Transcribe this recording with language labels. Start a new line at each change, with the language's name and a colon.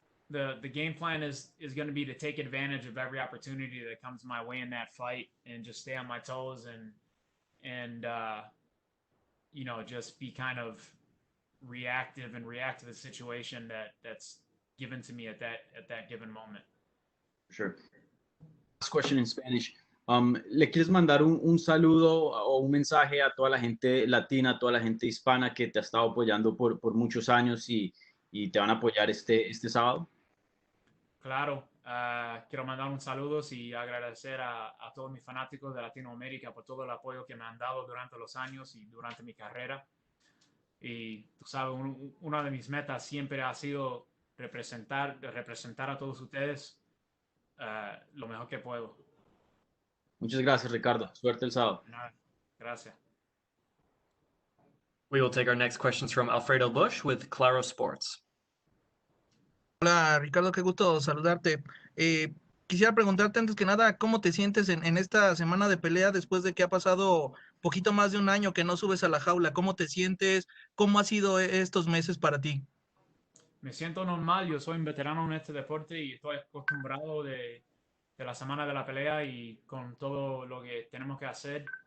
English: The game plan is going to be to take advantage of every opportunity that comes my way in that fight and just stay on my toes and just be kind of reactive and react to the situation that's given to me at that given moment. Sure. Last question in Spanish.
Spanish: ¿Le quieres mandar un saludo o un mensaje a toda la gente latina, a toda la gente hispana que te ha estado apoyando por muchos años y te van a apoyar este sábado? Claro, quiero mandar un saludo y agradecer a todos mis fanáticos de Latinoamérica por todo el apoyo que me han dado durante los años y durante mi carrera. Y tú sabes, una de mis metas siempre ha sido representar a todos ustedes lo mejor que puedo. Muchas gracias, Ricardo. Suerte el sábado. Gracias.
English: We will take our next questions from Alfredo Bush with Claro Sports.
Spanish: Hola Ricardo, qué gusto saludarte. Quisiera preguntarte antes que nada, ¿cómo te sientes en esta semana de pelea después de que ha pasado poquito más de un año que no subes a la jaula? ¿Cómo te sientes? ¿Cómo ha sido estos meses para ti? Me siento normal, yo soy un veterano en este deporte y estoy acostumbrado de la semana de la pelea y con todo lo que tenemos que hacer.